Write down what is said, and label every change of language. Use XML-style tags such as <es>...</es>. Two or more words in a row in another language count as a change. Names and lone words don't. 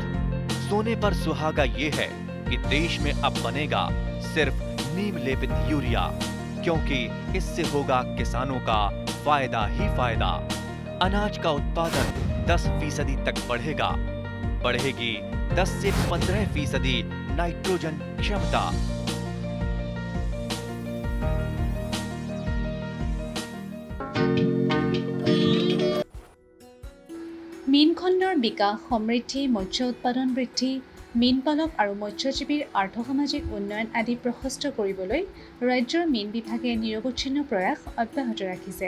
<hi>सोने पर सुहागा ये है कि देश में अब बनेगा सिर्फ नीम लेपित यूरिया, क्योंकि इससे होगा किसानों का फायदा ही फायदा। अनाज का उत्पादन 10% तक बढ़ेगा। बढ़ेगी 10 से 15% नाइट्रोजन क्षमता।</hi> <as>মীন খণ্ডৰ বিকাশ, সমৃদ্ধি, মৎস্য উৎপাদন বৃদ্ধি, মীন পালক আৰু মৎস্যজীৱীৰ আৰ্থসামাজিক উন্নয়ন আদি প্ৰশস্ত কৰিবলৈ ৰাজ্যৰ মীন বিভাগে নিৰৱচ্ছিন্ন প্ৰয়াস অব্যাহত ৰাখিছে।</as>